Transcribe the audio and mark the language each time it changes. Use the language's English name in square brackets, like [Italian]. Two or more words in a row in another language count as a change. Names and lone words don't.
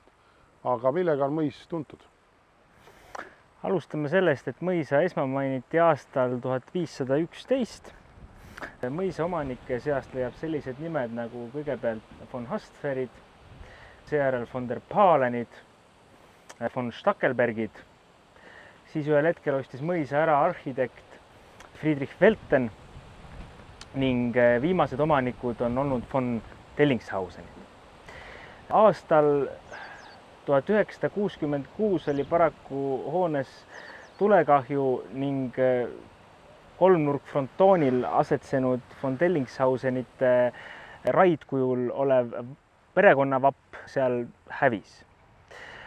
[Estonian] Aga millega on mõis tuntud? Alustame sellest, et mõisa esmamainiti aastal 1511. Mõisa omanike seast leiab sellised nimed nagu kõigepealt von Hastferid, seejärel von der Palenid, von Stackelbergid. Siis ühel hetkel ostis mõisa ära arhitekt Friedrich Welten ning viimased omanikud on olnud von Dellingshausenid. Aastal 1966 oli paraku hoones tulekahju ning kolmnurkfrontoonil asetsenud von Dellingshausenite raidkujul olev perekonnavapp seal hävis.